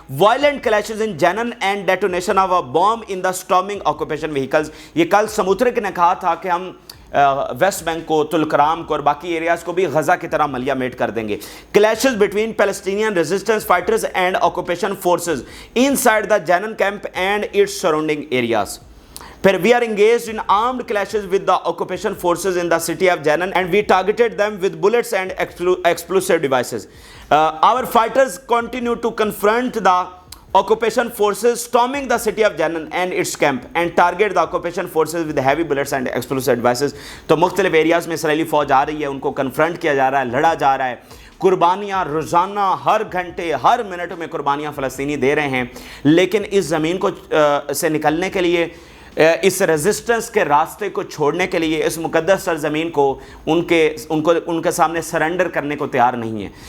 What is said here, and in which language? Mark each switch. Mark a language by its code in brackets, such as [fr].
[en] Violent clashes in Jenin and detonation of a bomb in the storming occupation vehicles. [hi] ये कल समुद्रक ने कहा था कि हम वेस्ट बैंक को, तुलकराम को और बाकी एरियाज़ को भी गजा की तरह मलिया मेट कर देंगे। [en] Clashes between Palestinian resistance fighters and occupation forces inside the Jenin camp and its surrounding areas. फिर we are engaged in armed clashes with the occupation forces in the city of Jenin and we targeted them with bullets and explosive devices. Our fighters continue to confront the occupation forces storming the city of Jenin and its camp and target the occupation forces with heavy bullets and explosive devices. [hi] तो मुख्तलिफ areas में Israeli फ़ौज आ रही है, उनको confront किया जा रहा है, लड़ा जा रहा है। कुर्बानियाँ रोज़ाना, हर घंटे, हर मिनट में कुर्बानियाँ फ़लस्तीनी दे रहे हैं। लेकिन इस ज़मीन को से निकलने के लिए, इस रेजिस्टेंस के रास्ते को छोड़ने के लिए, इस मुकद्दस सरज़मीन को उनके सामने सरेंडर करने को तैयार नहीं है।